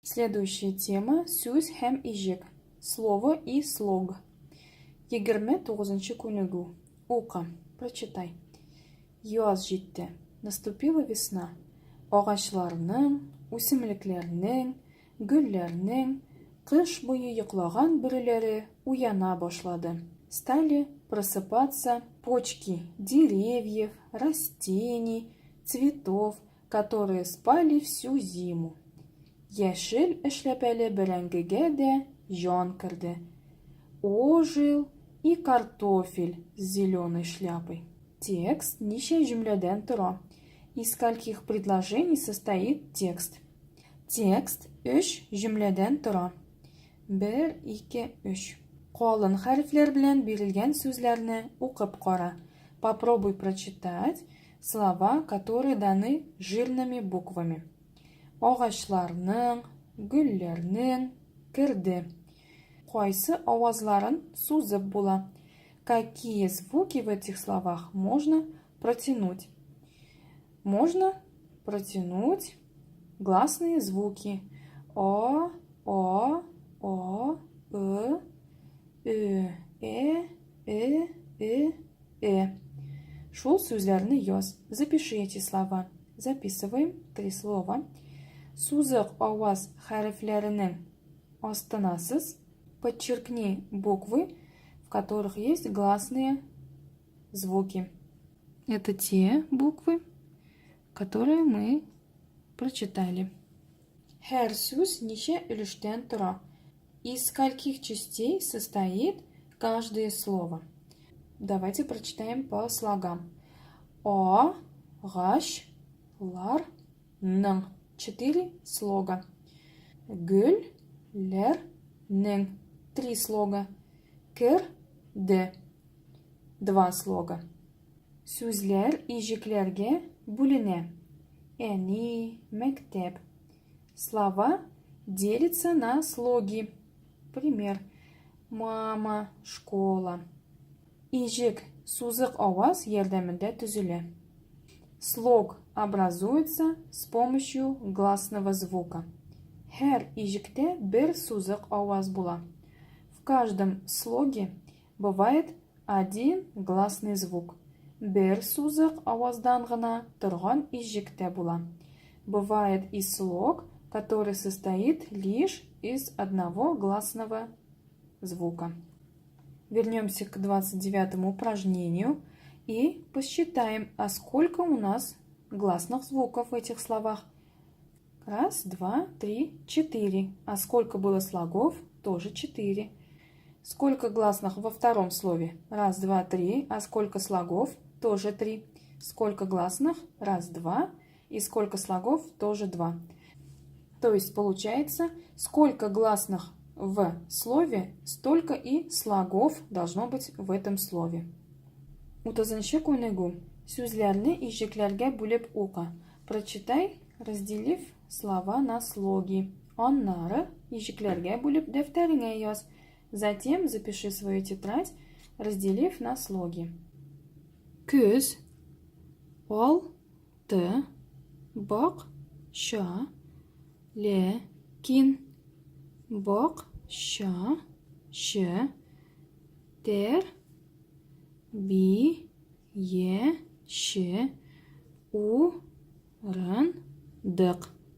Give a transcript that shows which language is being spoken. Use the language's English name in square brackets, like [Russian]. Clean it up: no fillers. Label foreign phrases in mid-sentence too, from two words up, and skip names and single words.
[Russian] Следующая тема [Tatar] сүз һәм ижек. [Russian] Слово и слог. [Tatar] 29-нчы күнегү. Ука. Прочитай. Яз җитте. [Russian] Наступила весна. [Tatar] Агачларның, үсемлекләрнең, гөлләрнең кыш буе йоклаган бөреләре уяна башлады. [Russian] Стали просыпаться почки деревьев, растений, цветов, которые спали всю зиму. [Tatar] Яшел эшләпәле бәрәңгегә дә җан керде. [Russian] Ожил и картофель с зеленой шляпой. [Tatar] Текст ничә җөмләдән тора. [Russian] Из скольких предложений состоит текст? [Tatar] Текст 3 җөмләдән тора. 1, 2, 3. Калын хәрефләр белән бирелгән сүзләрне укып кара. [Russian] Попробуй прочитать слова, которые даны жирными буквами. [Tatar] Агачларның, гөлләрнең, керде. Кайсы авазларын сузып була? [Russian] Какие звуки в этих словах можно протянуть? Можно протянуть гласные звуки. О, [Tatar] Шул сүзләрне яз. [Russian] Запиши эти слова. Записываем 3 слова. [Tatar] Сузык аваз хәрефләренең астына сыз. [Russian] Подчеркни буквы, в которых есть гласные звуки. Это те буквы, которые мы прочитали. [Tatar] Һәр сүз ничә өлештән тора? [Russian] Из скольких частей состоит каждое слово? Давайте прочитаем по слогам. [Tatar] Агачларның. [Russian] 4 слога. Гөлләрнең. 3 слога. Керде. 2 слога. [Tatar] Сүзләр ижекләргә бүленә. Әни, мәктәп. [Russian] Слова делятся на слоги. Пример. Мама, школа. [Tatar] Ижек сузык аваз ярдәмендә төзелә. [Russian] Слог образуется с помощью гласного звука. [Tatar] Һәр ижектә бер сузык аваз була. [Russian] В каждом слоге бывает один гласный звук. [Tatar] Бер сузык аваздан гына торган ижектә була. [Russian] Бывает и слог, который состоит лишь из одного гласного звука. Вернемся к 29-му упражнению и посчитаем, а сколько у нас гласных звуков в этих словах. 1, 2, 3, 4. А сколько было слогов? Тоже 4. Сколько гласных во втором слове? 1, 2, 3. А сколько слогов? Тоже 3. Сколько гласных? 1, 2. И сколько слогов? Тоже 2. То есть получается, сколько гласных в слове, столько и слогов должно быть в этом слове. [Tatar] 30-нчы күнегү. Сүзләрне ижекләргә бүлеп ука. [Russian] Прочитай, разделив слова на слоги. [Tatar] Аннары ижекләргә бүлеп дәфтәреңә яз. [Russian] Затем запиши свою тетрадь, разделив на слоги. [Tatar] Көз, алты, бакча, лекин, бакча, тәрбияче, урындык.